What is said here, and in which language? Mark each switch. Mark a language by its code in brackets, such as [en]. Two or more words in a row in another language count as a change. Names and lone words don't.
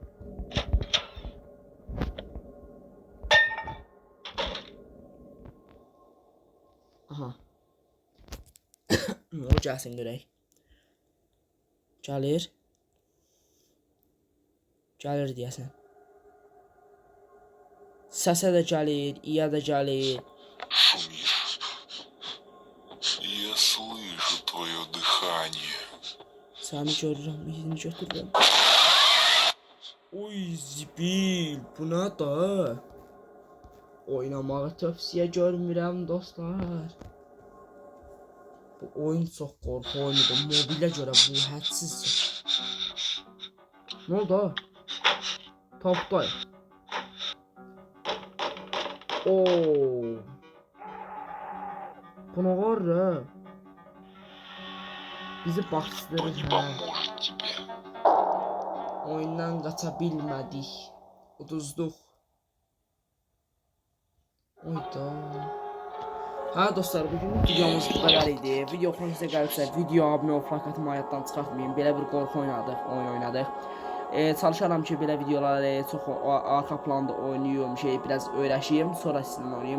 [az] Aha. O gəlsin görək. Gəlir deyəsən. Səsə də gəlir, iya da gəlir. [ru] Шумишь. Я слышу твое дыхание. [az] Səni görürəm, izini götürürəm. Oy zibil, bu nə da? Oynamağı tövsiyə görmürəm dostlar. Bu oyun çox qorxu oyunudur. Mobilə görə bu hədsiz çox. Nə oldu? Tapday. Oo. Bu nə var ya? Bizi bastırır [ru] Не ha. поможет тебе. [az] Oyundan qaça bilmədik. Uduzduq. Oyda. Ha dostlar, bugün videomuz bu qədər idi. Video xoşunuza gəlsə, video abunə olub like atmayı yaddan çıxartmayın. Belə bir qorxu oyun oynadık. Çalışaram ki, belə videoları çox arxa planda oynayım, biraz öyrəşeyim, sonra sizinlə oynayım.